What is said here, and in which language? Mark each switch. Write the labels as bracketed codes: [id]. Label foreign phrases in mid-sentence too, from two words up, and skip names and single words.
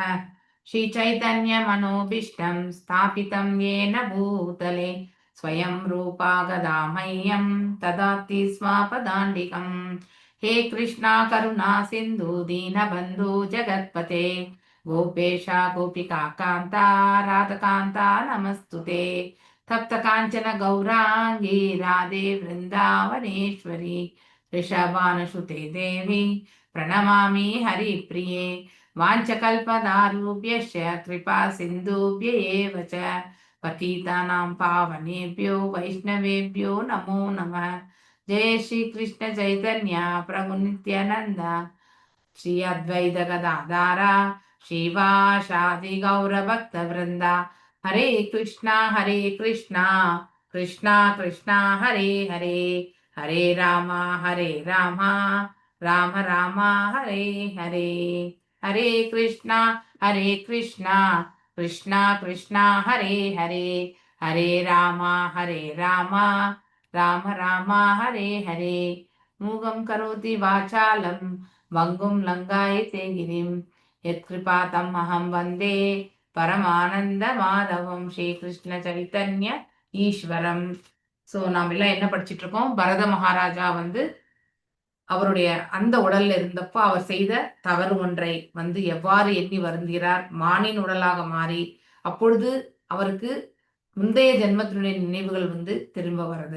[sa] श्री चैतन्य मनोऽभीष्टं स्थापितं येन भूतले स्वयं रूपः कदा मह्यं ददाति स्वपदान्तिकम्. हे कृष्ण करुणा सिन्धो दीनबन्धो जगत्पते गोपेश गोपिका कान्त राधाकान्त नमोऽस्तुते. तप्त कांचन गौरांगी राधे वृंदावनेश्वरी ऋषभानुसुते देवी प्रणमामि हरिप्रिये. वाञ्छकल्पतरुभ्यश्च कृपा सिन्धुभ्य एव च पतितानां पावनेभ्यो वैष्णवेभ्यो नमो नमः. जय श्री कृष्ण चैतन्य प्रभु नित्यानंद श्री अद्वैत गदाधर श्रीवासादि गौर भक्त वृंदा. हरे कृष्णा कृष्णा कृष्णा हरे हरे, हरे राम राम राम हरे हरे. हरे कृष्णा कृष्णा कृष्णा हरे हरे, हरे राम राम हरे हरे. मूगं करोति वाचालं वंगुं लंघयते गिरिं यत्कृपातम् अहं वन्दे परमानन्द माधवम् श्री कृष्ण चैतन्य ईश्वरम्. [ta] ஸோ நாம் எல்லாம் என்ன படிச்சுட்டு இருக்கோம்? பரத மகாராஜா வந்து அவருடைய அந்த உடல்ல இருந்தப்போ அவர் செய்த தவறு ஒன்றை வந்து எவ்வாறு எண்ணி வருந்துகிறார், மானின் உடலாக மாறி அப்பொழுது அவருக்கு முந்தைய ஜென்மத்தினுடைய நினைவுகள் வந்து திரும்ப வருது.